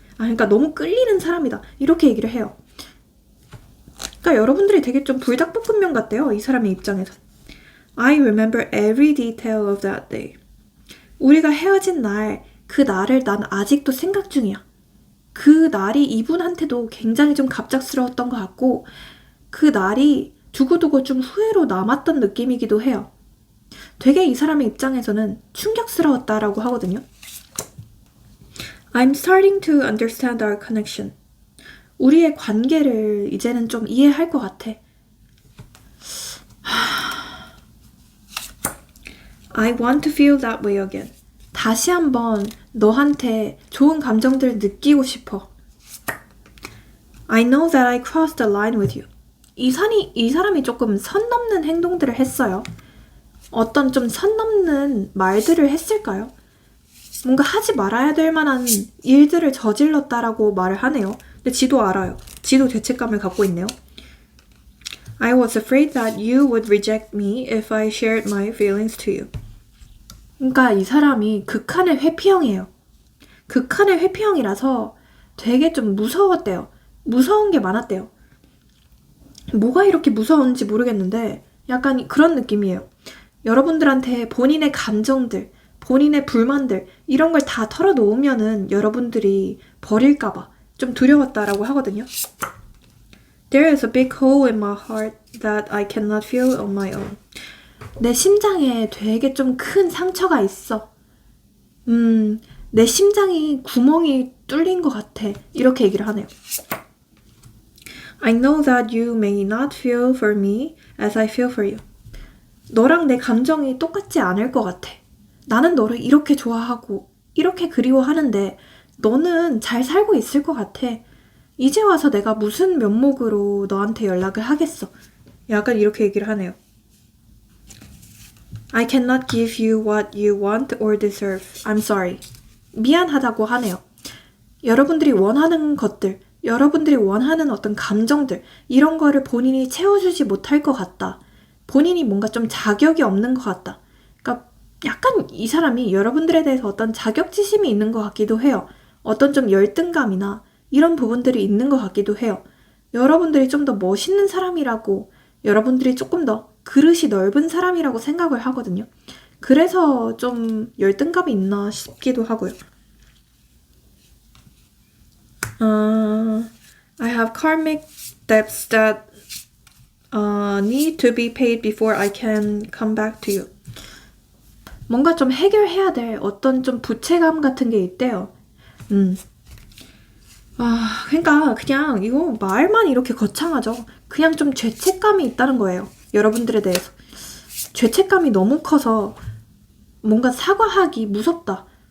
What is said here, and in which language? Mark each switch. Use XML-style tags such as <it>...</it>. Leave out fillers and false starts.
<ko>그러니까 너무 끌리는 사람이다. 이렇게 얘기를 해요. 그러니까 여러분들이 되게 좀 불닭볶음면 같대요. 이 사람의 입장에서.</ko> <en>I remember every detail of that day.</en> <ko>우리가 헤어진 날, 그 날을 난 아직도 생각 중이야. 그 날이 이분한테도 굉장히 좀 갑작스러웠던 것 같고 그 날이 두고두고 좀 후회로 남았던 느낌이기도 해요. 되게 이 사람의 입장에서는 충격스러웠다라고 하거든요.</ko> <en>I'm starting to understand our connection.</en> <ko>우리의 관계를 이제는 좀 이해할 것 같아.</ko> <en>I want to feel that way again.</en> <ko>다시 한번 너한테 좋은 감정들을 느끼고 싶어.</ko> <en>I know that I crossed the line with you.</en> <ko>이 사람이 조금 선 넘는 행동들을 했어요. 어떤 좀 선 넘는 말들을 했을까요? 뭔가 하지 말아야 될 만한 일들을 저질렀다라고 말을 하네요. 근데 지도 알아요. 지도 죄책감을 갖고 있네요.</ko> <en>I was afraid that you would reject me if I shared my feelings to you.</en> <ko>그러니까 이 사람이 극한의 회피형이에요. 극한의 회피형이라서 되게 좀 무서웠대요. 무서운 게 많았대요. 뭐가 이렇게 무서운지 모르겠는데 약간 그런 느낌이에요. 여러분들한테 본인의 감정들, 본인의 불만들 이런 걸 다 털어놓으면은 여러분들이 버릴까봐 좀 두려웠다라고 하거든요.</ko> <en>There is a big hole in my heart that I cannot feel on my own.</en> <ko>내 심장에 되게 좀 큰 상처가 있어. 내 심장이 구멍이 뚫린 것 같아. 이렇게 얘기를 하네요.</ko> <en>I know that you may not feel for me as I feel for you.</en> <ko>너랑 내 감정이 똑같지 않을 것 같아. 나는 너를 이렇게 좋아하고 이렇게 그리워하는데 너는 잘 살고 있을 것 같아. 이제 와서 내가 무슨 면목으로 너한테 연락을 하겠어. 약간 이렇게 얘기를 하네요.</ko> <en>I cannot give you what you want or deserve. I'm sorry.</en> <ko>미안하다고 하네요. 여러분들이 원하는 것들, 여러분들이 원하는 어떤 감정들 이런 거를 본인이 채워주지 못할 것 같다. 본인이 뭔가 좀 자격이 없는 것 같다. 그러니까 약간 이 사람이 여러분들에 대해서 어떤 자격지심이 있는 것 같기도 해요. 어떤 좀 열등감이나 이런 부분들이 있는 것 같기도 해요. 여러분들이 좀 더 멋있는 사람이라고 여러분들이 조금 더 그릇이 넓은 사람이라고 생각을 하거든요. 그래서 좀 열등감이 있나 싶기도 하고요. I have karmic debts that need to be paid before I can come back to you. 뭔가 좀 해결해야 될 어떤 좀 부채감 같은 게 있대요. 그러니까 그냥 이거 말만 이렇게 거창하죠. 그냥 좀 죄책감이 있다는 거예요. 여러분들에 대해서. 죄책감이 너무 커서 뭔가 사과하기 무섭다.</ko>